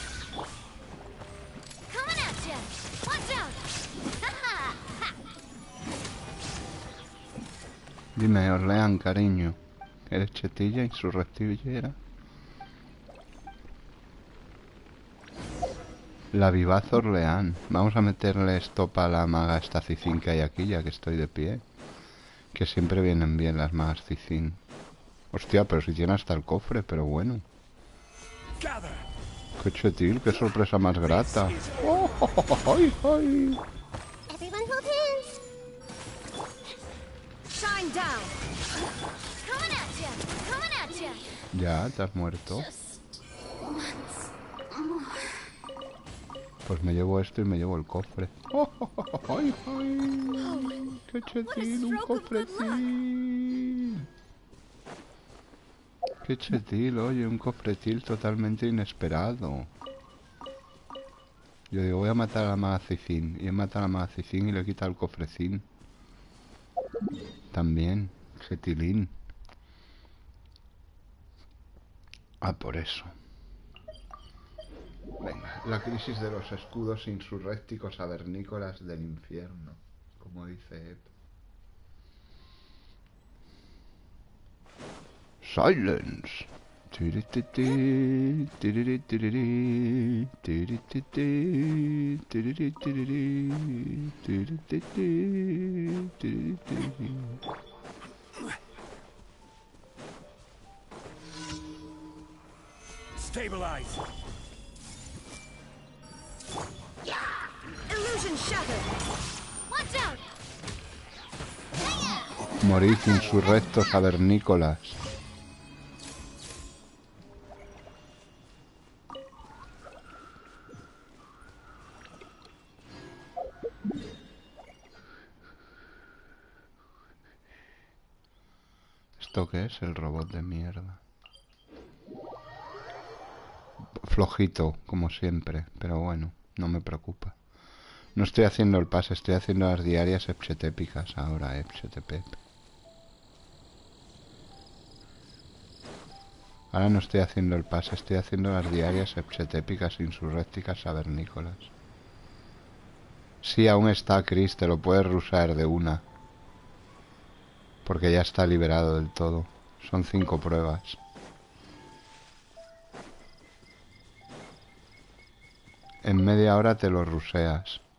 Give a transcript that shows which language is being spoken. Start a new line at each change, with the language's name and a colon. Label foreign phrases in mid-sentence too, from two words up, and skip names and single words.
English: Coming at ya. Watch out.
Spanish: Dime, Orleán, cariño. ¿Eres chetilla, insurrectillera? La vivaz Orleán. Vamos a meterle estopa a la maga esta cicín que hay aquí, ya que estoy de pie. Que siempre vienen bien las magas cicín. Hostia, pero si tiene hasta el cofre, pero bueno. ¡Qué chetil! ¡Qué sorpresa más grata! ¡Oh, ay, ay!
English: Everyone hold hands. Shine down. Coming at ya. Coming at ya.
Spanish: Ya, te has muerto. Pues me llevo esto y me llevo el cofre. ¡Oh, ay, ay! ¡Qué chetil! ¡Un cofretil! ¡Qué chetil! Oye, un cofretil totalmente inesperado. Yo digo, voy a matar a la magacifín. Y he matado a la magacifín y le he quitado el cofrecín. También, chetilín. Ah, por eso. Venga, la crisis de los escudos insurrécticos avernícolas del infierno, como dice Ep. Silence. Tirititi, tirititi, tirititi, tirititi, tirititi, tirititi.
English: Stabilize. Illusion shattered. Watch out.
Spanish: Morid insurrectos avernícolas. ¿Esto qué es? El robot de mierda. Flojito, como siempre, pero bueno, no me preocupa. No estoy haciendo el pase, estoy haciendo las diarias epsetépicas ahora, epsetepep. Ahora no estoy haciendo el pase, estoy haciendo las diarias epsetépicas insurrécticas avernícolas. Sí, aún está, Chris, te lo puedes rusar de una. Porque ya está liberado del todo. Son 5 pruebas. En media hora te lo ruseas.